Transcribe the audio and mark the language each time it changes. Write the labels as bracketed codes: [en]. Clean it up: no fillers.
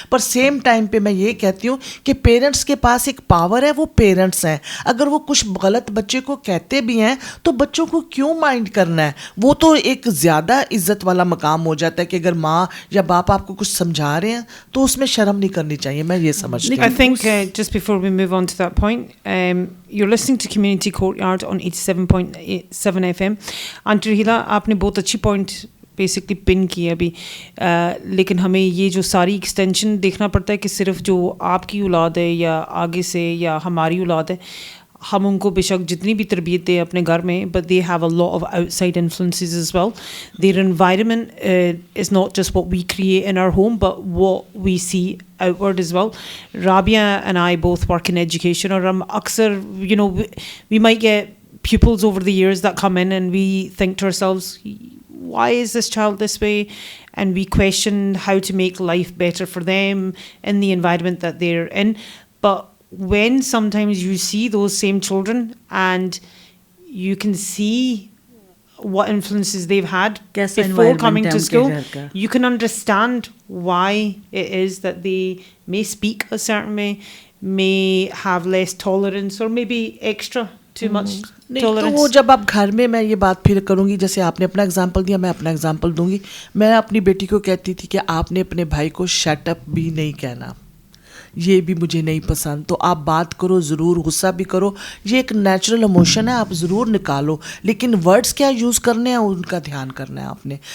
[hi] पर same time पे मैं ये कहती हूँ कि पेरेंट्स के पास एक पावर है, वो पेरेंट्स हैं. अगर वो कुछ गलत बच्चे को कहते भी हैं तो बच्चों को क्यों माइंड करना है. वो तो एक ज़्यादा इज्जत वाला मकाम हो जाता है कि अगर माँ या बाप आपको कुछ समझा रहे हैं तो उसमें शर्म नहीं करनी चाहिए. मैं ये समझती हूँ. [en] I think just before we move on to that point, you're listening to Community Courtyard on 87.7 FM. [hi] Aunty Rahila, आपने बहुत अच्छी point बेसिकली पिन की है अभी, लेकिन हमें ये जो सारी एक्सटेंशन देखना पड़ता है कि सिर्फ जो आपकी औलाद है या आगे से या हमारी औलाद है, हम उनको बेशक जितनी भी तरबियत दें अपने घर में, [en] But they have a lot of outside influences as well. Their environment is not just what we create in our home but what we see outward as well. Rabia and I both work in education, or aksar, you know, we might get pupils over the years that come in and we think to ourselves, why is this child this way? And we question how to make life better for them in the environment that they're in. But when sometimes you see those same children and you can see what influences they've had before coming to school, you can understand why it is that they may speak a certain way, may have less tolerance or maybe extra too much tolerance. [hi] तो वो जब आप घर में, मैं ये बात फिर करूँगी, जैसे आपने अपना एग्जांपल दिया, मैं अपना एग्जांपल दूंगी. मैं अपनी बेटी को कहती थी कि आपने अपने भाई को शट अप भी नहीं कहना, ये भी मुझे नहीं पसंद. तो आप बात करो ज़रूर, गुस्सा भी करो, ये एक नेचुरल इमोशन है, आप ज़रूर निकालो, लेकिन वर्ड्स क्या यूज़ करने हैं उनका ध्यान करना है आपने.